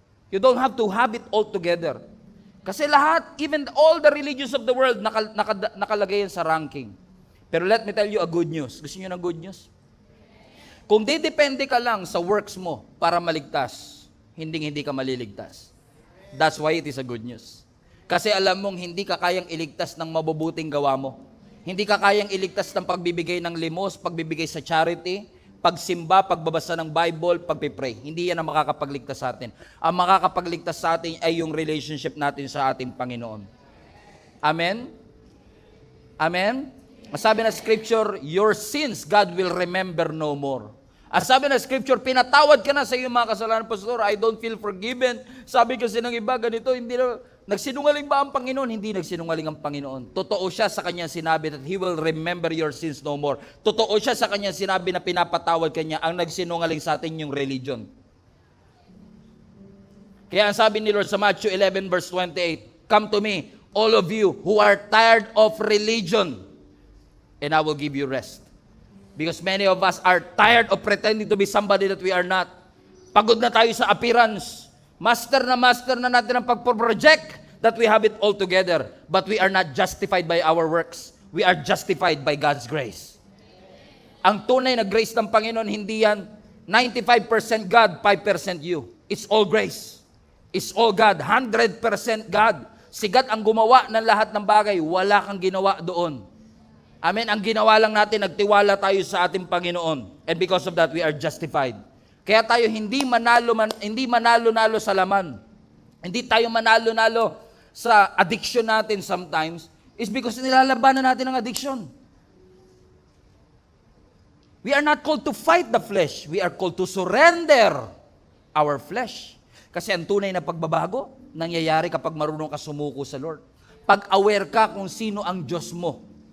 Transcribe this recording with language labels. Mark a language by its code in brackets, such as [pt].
[en] You don't have to have it all together. [tl] Kasi lahat, [en] even all the religions of the world, [tl] nakalagay yan sa ranking. Pero [en] let me tell you a good news. [tl] Gusto niyo ng good news? Kung didepende ka lang sa works mo para maligtas, hindi ka maliligtas. [en] That's why it is a good news. [tl] Kasi alam mong hindi ka kayang iligtas ng mabubuting gawa mo. Hindi ka kayang iligtas ng pagbibigay ng limos, pagbibigay sa charity, pagsimba, pagbabasa ng Bible, pagpipray. Hindi yan ang makakapagligtas sa atin. Ang makakapagligtas sa atin ay yung relationship natin sa ating Panginoon. [en] Amen? Amen? [tl] Sabi na [en] scripture, your sins God will remember no more. [tl] Sabi na scripture, pinatawad ka na sa iyong mga kasalanan, Pastor, [en] I don't feel forgiven. [tl] Sabi kasi ng iba, ganito, hindi na, nagsinungaling ba ang Panginoon? Hindi nagsinungaling ang Panginoon. Totoo siya sa kanyang sinabi [en] that He will remember your sins no more. [tl] Totoo siya sa kanyang sinabi na pinapatawad kanya. Ang nagsinungaling sa atin yung religion. Kaya ang sabi ni Lord sa [en] Matthew 11 verse 28, come to me, all of you who are tired of religion, and I will give you rest. Because many of us are tired of pretending to be somebody that we are not. [tl] Pagod na tayo sa appearance. [en] Master [tl] na natin ang pag-project [en] that we have it all together. But we are not justified by our works. We are justified by God's grace. [tl] Ang tunay na grace ng Panginoon, hindi yan [en] 95% God, 5% you. It's all grace. It's all God. 100% God. [tl] Si God ang gumawa ng lahat ng bagay. Wala kang ginawa doon. Amen. Ang ginawa lang natin, nagtiwala tayo sa ating Panginoon. [en] And because of that, we are justified. [tl] Kaya tayo hindi manalo-nalo sa laman. Hindi tayo manalo-nalo sa addiction natin [en] sometimes is because [tl] nilalabanan natin ang addiction. [en] We are not called to fight the flesh. We are called to surrender our flesh. [tl] Kasi ang tunay na pagbabago, nangyayari kapag marunong ka sumuko sa Lord. Pag aware ka kung sino ang Diyos mo.